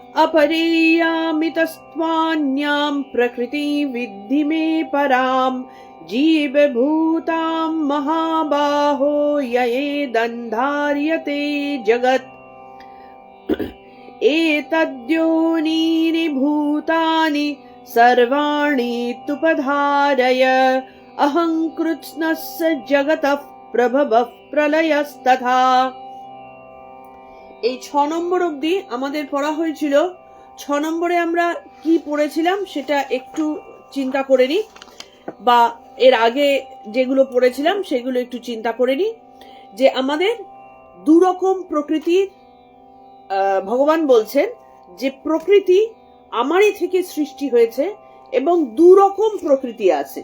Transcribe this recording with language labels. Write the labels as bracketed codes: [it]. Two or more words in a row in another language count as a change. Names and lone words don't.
[sa] अपरेयामितस्त्वान्यां प्रकृति विद्धि मे परां जीवभूतां महाबाहो ययेदन्धार्यते जगत् एतद्योनीनि भूतानि सर्वाणि तुपधारय अहं कृत्स्नस्य जगतः प्रभवः प्रलयस्तथा। [bn] এই 6 নম্বর অবধি আমাদের পড়া হয়েছিল। 6 নম্বরে আমরা কি পড়েছিলাম সেটা একটু চিন্তা করে নি, বা এর আগে যেগুলো পড়েছিলাম সেগুলো একটু চিন্তা করে নি। যে আমাদের দুরকম প্রকৃতি, ভগবান বলছেন যে প্রকৃতি আমারই থেকে সৃষ্টি হয়েছে এবং দুরকম প্রকৃতি আছে।